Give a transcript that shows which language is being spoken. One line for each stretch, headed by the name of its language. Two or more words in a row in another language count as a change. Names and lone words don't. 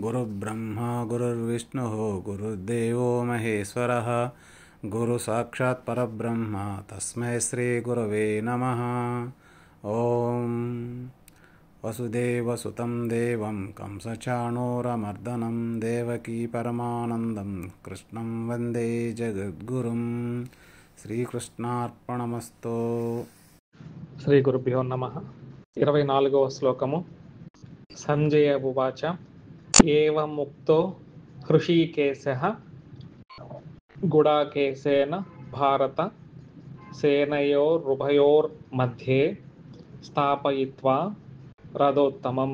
Sanskrit: गुरुर्ब्रह्मा गुरुर्विष्णुः गुरुर्देवो महेश्वरः गुरुसाक्षात् परब्रह्म तस्मै श्रीगुरवे नमः। ॐ वसुदेवसुतं देवं कंसचाणूरमर्दनं देवकी परमानन्दं कृष्णं वन्दे जगद्गुरुं। శ్రీకృష్ణార్పణమస్తు. శ్రీ గురుభ్యో నమః.
Telugu: 24వ శ్లోకము.
Sanskrit: సంజయ ఉవాచ ఏవముక్తో హృషీకేశః గుడాకేశేన భారత సేనయోరుభయోర్మధ్యే స్థాపయిత్వా రథోత్తమం.